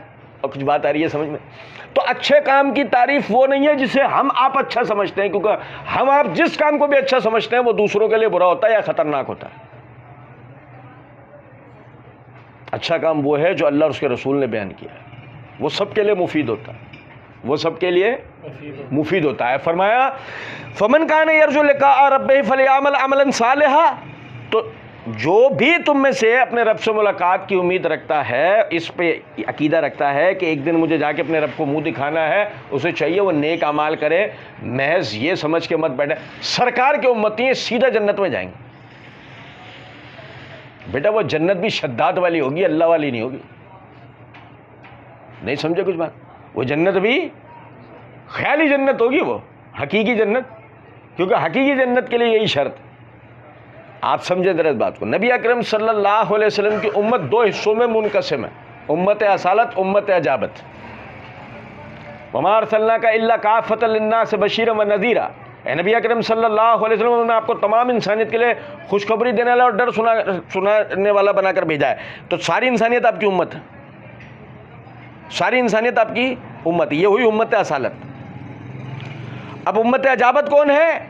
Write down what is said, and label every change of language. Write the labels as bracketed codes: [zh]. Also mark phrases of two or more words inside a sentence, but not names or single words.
[ur] اور کچھ بات آ رہی ہے سمجھ میں؟ تو اچھے کام کی تعریف وہ نہیں ہے جسے ہم آپ اچھا سمجھتے ہیں، کیونکہ ہم آپ جس کام کو بھی اچھا سمجھتے ہیں وہ دوسروں کے لیے برا ہوتا ہے یا خطرناک ہوتا ہے. اچھا کام وہ ہے جو اللہ اور اس کے رسول نے بیان کیا ہے، وہ سب کے لیے مفید ہوتا ہے، وہ سب کے لیے مفید ہوتا ہے. [ar] फरमाया فمن كان يرجو لقاء ربه فليعمل عملا صالحا, [ur] تو جو بھی تم میں سے اپنے رب سے ملاقات کی امید رکھتا ہے، اس پہ عقیدہ رکھتا ہے کہ ایک دن مجھے جاکے اپنے رب کو منہ دکھانا ہے، اسے چاہیے وہ نیک اعمال کرے. محض یہ سمجھ کے مت بیٹھے سرکار کے امتی سیدھا جنت میں جائیں گے. بیٹا وہ جنت بھی شدات والی ہوگی، اللہ والی نہیں ہوگی. نہیں سمجھے کچھ بات? وہ جنت بھی خیالی جنت ہوگی، وہ حقیقی جنت، کیونکہ حقیقی جنت کے لیے یہی شرط. آپ سمجھے ذرا اس بات کو. نبی اکرم [ar] صلى الله عليه وسلم [ur] کی امت دو حصوں میں منقسم ہے، امت اصالت، امت اجابت. [ar] وما أرسلناك إلا كافة للناس بشيرا ونذيرا. [ur] نبی اکرم [ar] صلى الله عليه وسلم [ur] نے آپ کو تمام انسانیت کے لیے خوشخبری دینے والا اور ڈر سنانے والا بنا کر بھیجا ہے. تو ساری انسانیت آپ کی امت ہے، ساری انسانیت آپ کی امت. یہ ہوئی امت اصالت۔ اب امت اجابت کون ہے?